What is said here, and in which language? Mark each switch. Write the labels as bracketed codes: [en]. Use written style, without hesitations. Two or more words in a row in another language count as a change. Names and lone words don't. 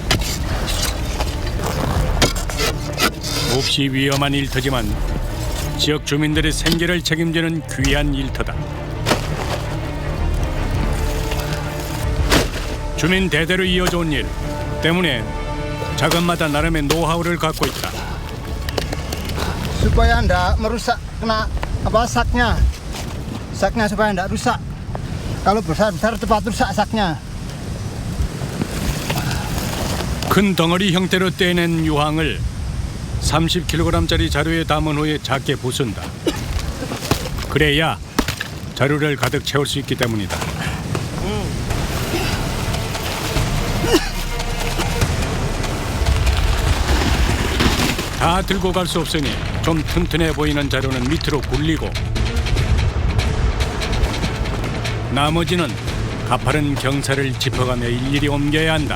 [ko] 몹시 위험한 일터지만 지역 주민들의 생계를 책임지는 귀한 일터다. 주민 대대로 이어져 온 일 때문에 작업마다 나름의 노하우를 갖고 있다. [id] supaya ndak merusak kena apa saknya supaya ndak rusak kalau besar cepat rusak saknya. [ko] 큰 덩어리 형태로 떼낸 유황을 30kg짜리 자루에 담은 후에 작게 부순다. 그래야 자루를 가득 채울 수 있기 때문이다. 다 들고 갈 수 없으니 좀 튼튼해 보이는 자루는 밑으로 굴리고 나머지는 가파른 경사를 짚어가며 일일이 옮겨야 한다.